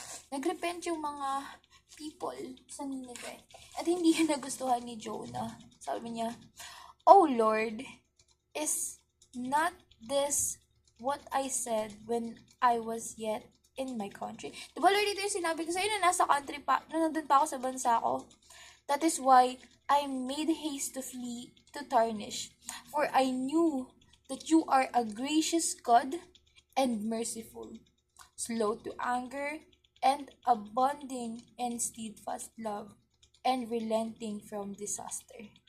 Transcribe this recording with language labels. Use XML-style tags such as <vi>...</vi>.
<tl>Nagrepent yung mga people sa Nineveh. At hindi yun nagustuhan ni Jonah. Sabi niya,</tl> <en>"Oh Lord, is not this what I said when I was yet in my country?"</en> <tl>Diba Lord, ito yung sinabi ko sa'yo na nasa country pa, na nandun pa ako sa bansa ko.</tl> <en>That is why I made haste to flee to Tarshish, for I knew that you are a gracious God and merciful, slow to anger, and abounding in steadfast love, and relenting from disaster.</en>